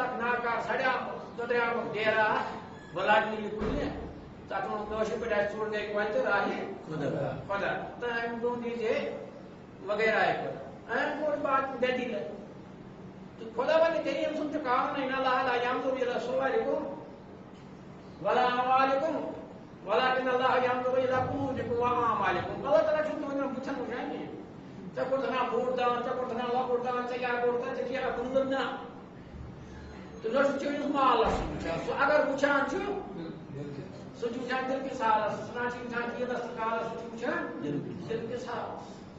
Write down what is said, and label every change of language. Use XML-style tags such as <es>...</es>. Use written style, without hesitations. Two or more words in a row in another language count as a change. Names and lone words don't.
<ks>اکھ ناکار سڑیٛامُت دۄدریٛامُت ڈیرا اکھ بہٕ لاگنہٕ یہِ کُنہِ تتھ ووٚن کٲشِر پٲٹھۍ اَسہِ ژوٚر گٔے کۄلہِ تہٕ راہہِ خۄدا تہٕ أمۍ دوٚپ دیٖزے وغیرہ أمۍ کوٚر بات دٔلیٖل تہٕ خۄدا وَنہِ کریٖم سُنٛد چھُ قانوٗن</ks> <ar>اِنَّ اللَّهَ لَا يَنظُرُ إِلَى صُوَرِكُمْ وَلَا أَمْوَالِكُمْ وَلَكِنَّ اللَّهَ يَنظُرُ إِلَى قُلُوبِكُمْ وَأَعْمَالِكُم</ar> <ks>اللہ تعالیٰ چھُنہٕ تُہُنٛدٮ۪ن بُتھن وٕچھان کِہیٖنۍ ژےٚ کوٚرُتھ ہنا بوٚڑ دان ژےٚ کوٚرُتھ ہنا لۄکُٹ دان ژےٚ کیٛاہ کوٚرُتھ ژےٚ کیٛاہ کوٚرُتھ نہ تہٕ نہ چھُ چٲنِس مالس وٕچھان سُہ اگر وٕچھان چھُ سُہ چھُ وٕچھان دِل کِس حالس سُہ نہ چھُ وٕچھان چیٖزس تہٕ کالس سُہ چھُ وٕچھان دِل کِس حالس</ks>